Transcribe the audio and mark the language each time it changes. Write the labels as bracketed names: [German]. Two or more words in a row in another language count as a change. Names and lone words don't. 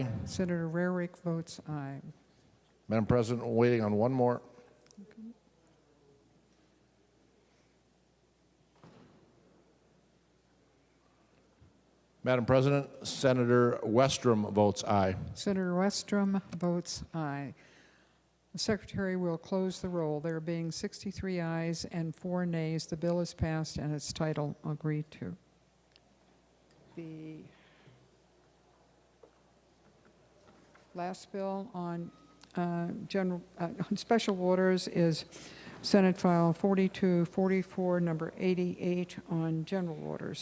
[English] Senator Rarick votes aye. Madam President, we're waiting on one more. Madam President, Senator Westrom votes aye. Senator Westrom votes aye. The Secretary will close the roll. There being 63 ayes and 4 nays, the bill is passed and its title agreed to. The last bill on on special orders is Senate File 4244, number 88 on general orders.